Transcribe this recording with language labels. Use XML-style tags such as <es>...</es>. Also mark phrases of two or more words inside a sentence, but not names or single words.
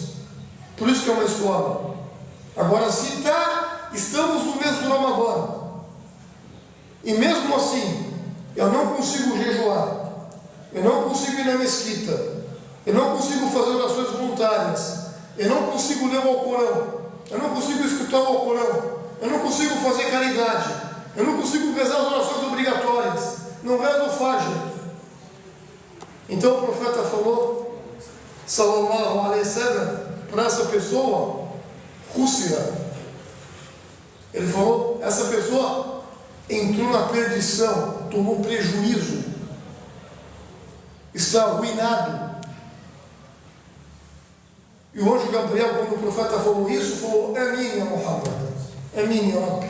<pt>Por isso que é uma escola. Agora, se estamos no mês do Ramadã, e mesmo assim, eu não consigo jejuar, eu não consigo ir na mesquita, eu não consigo fazer orações voluntárias, eu não consigo ler o Alcorão, eu não consigo escutar o Alcorão, eu não consigo fazer caridade, eu não consigo rezar as orações obrigatórias, não rezo o Fajr. Então o profeta falou,</pt> <ar>sallallahu alaihi wasallam,</ar> <pt>para essa pessoa, Rússia, ele falou, essa pessoa entrou na perdição, tomou prejuízo, está arruinado. E o anjo Gabriel, quando o profeta falou isso, falou,</pt> <ar>Amin ya Muhammad, Amin ya Rabbi.</ar>